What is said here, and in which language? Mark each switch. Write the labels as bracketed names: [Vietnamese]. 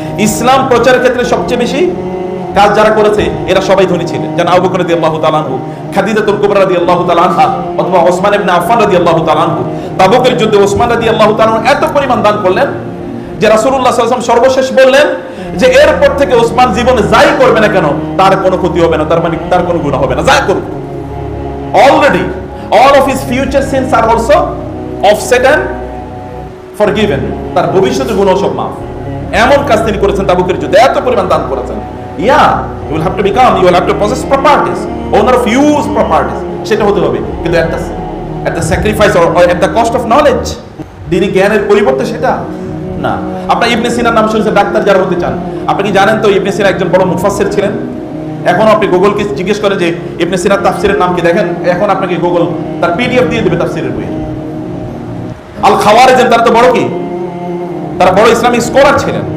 [Bangla] ইসলাম প্রচারের ক্ষেত্রে সবচেয়ে বেশি কাজ যারা করেছে এরা সবাই ধনী ছিলেন, যেমন আবু বকর রাদিয়াল্লাহু তাআলা আনহু, খাদিজাতুল কুবরা রাদিয়াল্লাহু তাআলা আনহা, অথবা ওসমান ইবনে আফফান রাদিয়াল্লাহু তাআলা আনহু। তাবুকের যুদ্ধে ওসমান রাদিয়াল্লাহু তাআলা এত পরিমাণ দান করলেন যে রাসূলুল্লাহ সাল্লাল্লাহু আলাইহি ওয়াসাল্লাম সর্বশেষ বললেন যে এরপর থেকে ওসমান জীবনে যাই করবে না কেন তার কোনো ক্ষতি হবে না, তার মানে তার কোনো গুনাহ হবে না, যাই করুক। [English] already all of his future sins are also offset and forgiven, [Bangla] তার ভবিষ্যতের গুনাহ সব মাফ। এমন কাজ তিনি করেছেন তাবুকের যুদ্ধে, এত পরিমাণ দান করেছেন। [English] you will have to possess properties, owner of huge properties, [Bangla] সেটা হতে হবে, কিন্তু [English] at the sacrifice or at the cost of knowledge, [Bangla] দিনী জ্ঞানের পরিবর্তে সেটা না। আপনার ইবনে সিনার নাম শুনেছেন, ডাক্তার যারা হতে চান, আপনি কি জানেন তো ইবনে সিনা একজন বড় মুফাসসির ছিলেন? এখন আপনি গুগলকে জিজ্ঞেস করেন যে ইবনে সিনার তাফসীরের নাম কি, দেখেন এখন আপনাকে গুগল তার পিডিএফ দিয়ে দেবে তাফসীরের বই। আল খাওয়ারিজ তারা তো বড় কি, তারা বড় ইসলামিক স্কলার ছিলেন।